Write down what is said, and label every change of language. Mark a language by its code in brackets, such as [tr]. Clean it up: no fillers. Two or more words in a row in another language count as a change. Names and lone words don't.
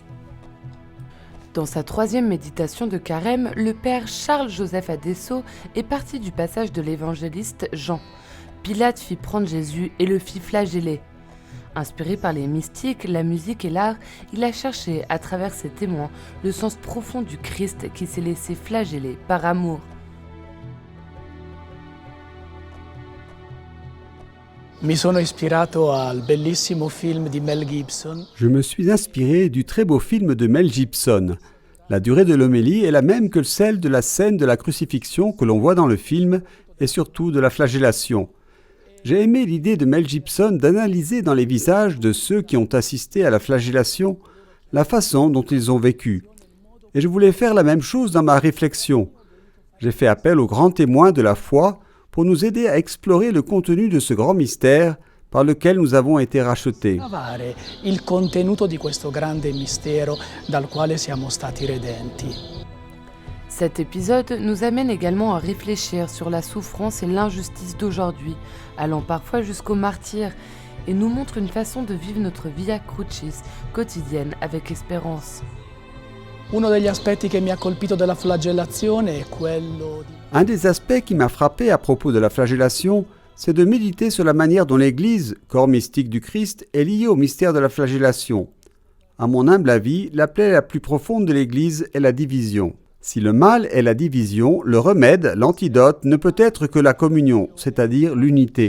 [fr] Dans sa troisième méditation de Carême, le père Charles-Joseph Adesso est parti du passage de l'évangéliste Jean. Pilate fit prendre Jésus et le fit flageller. Inspiré par les mystiques, la musique et l'art, il a cherché, à travers ses témoins, le sens profond du Christ qui s'est laissé flageller par amour. [it] Mi sono ispirato al bellissimo film di Mel Gibson. [fr] Je me suis inspiré du très beau film de Mel Gibson. La durée de l'homélie est la même que celle de la scène de la crucifixion que l'on voit dans le film et surtout de la flagellation. J'ai aimé l'idée de Mel Gibson d'analyser dans les visages de ceux qui ont assisté à la flagellation la façon dont ils ont vécu. Et je voulais faire la même chose dans ma réflexion. J'ai fait appel aux grands témoins de la foi pour nous aider à explorer le contenu de ce grand mystère par lequel nous avons été rachetés. [it] Il contenuto di questo grande mistero dal quale siamo stati redenti. [fr] Cet épisode nous amène également à réfléchir sur la souffrance et l'injustice d'aujourd'hui, allant parfois jusqu'au martyre, et nous montre une façon de vivre notre via crucis quotidienne avec espérance. [it] Uno degli aspetti che mi ha colpito della flagellazione è quello di... [fr] Un des aspects qui m'a frappé à propos de la flagellation, c'est de méditer sur la manière dont l'Église, corps mystique du Christ, est liée au mystère de la flagellation. À mon humble avis, la plaie la plus profonde de l'Église est la division. Si le mal est la division, le remède, l'antidote, ne peut être que la communion, c'est-à-dire l'unité.